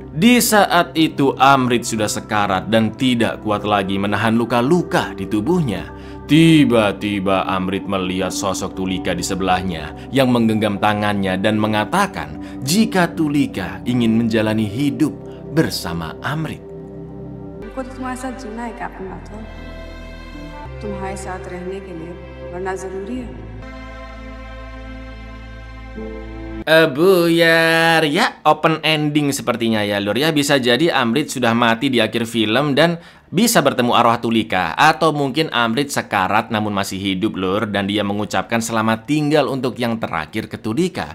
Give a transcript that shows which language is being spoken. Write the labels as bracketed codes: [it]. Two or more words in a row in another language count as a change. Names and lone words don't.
[id] Di saat itu Amrit sudah sekarat dan tidak kuat lagi menahan luka-luka di tubuhnya. Tiba-tiba Amrit melihat sosok Tulika di sebelahnya yang menggenggam tangannya dan mengatakan jika Tulika ingin menjalani hidup bersama Amrit. [hi] हमको तो तुम्हारे साथ जीना है कैप्टन राठौर, तुम्हारे साथ रहने के लिए वरना जरूरी है। [id] Buyar, ya [en] open ending [id] sepertinya ya Lur. Ya bisa jadi Amrit sudah mati di akhir film dan bisa bertemu arwah Tulika. Atau mungkin Amrit sekarat namun masih hidup Lur. Dan dia mengucapkan selamat tinggal untuk yang terakhir ke Tulika.